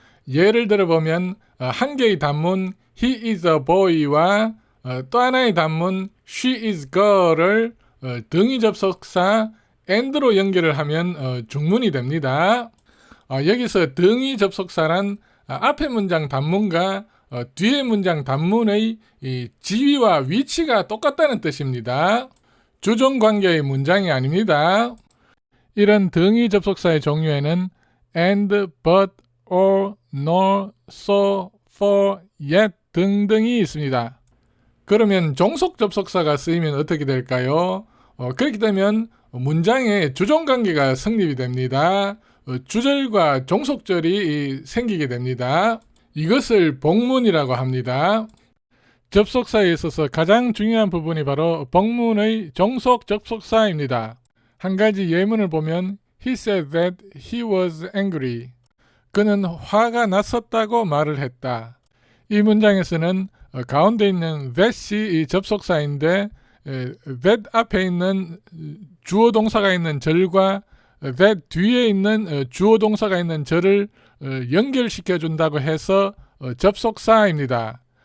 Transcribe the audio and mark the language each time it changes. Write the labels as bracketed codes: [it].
[ko] 예를 들어보면 한 개의 단문 [en] he is a boy [ko] 와 또 하나의 단문 [en] she is girl [ko] 을 등위 접속사 and로 연결을 하면 중문이 됩니다. 여기서 등위 접속사란 앞의 문장 단문과 뒤의 문장 단문의 지위와 위치가 똑같다는 뜻입니다. 주종관계의 문장이 아닙니다. 이런 등위 접속사의 종류에는 and, but, or, nor, so, for, yet 등등이 있습니다. 그러면 종속 접속사가 쓰이면 어떻게 될까요? 그렇게 되면 문장에 주종관계가 성립이 됩니다. 주절과 종속절이 생기게 됩니다. 이것을 복문이라고 합니다. 접속사에 있어서 가장 중요한 부분이 바로 복문의 종속 접속사입니다. 한 가지 예문을 보면 [en] He said that he was angry. [ko] 그는 화가 났었다고 말을 했다. 이 문장에서는 가운데 있는 that이 접속사인데 that 앞에 있는 주어 동사가 있는 절과 that 뒤에 있는 주어 동사가 있는 절을 연결시켜 준다고 해서 접속사입니다.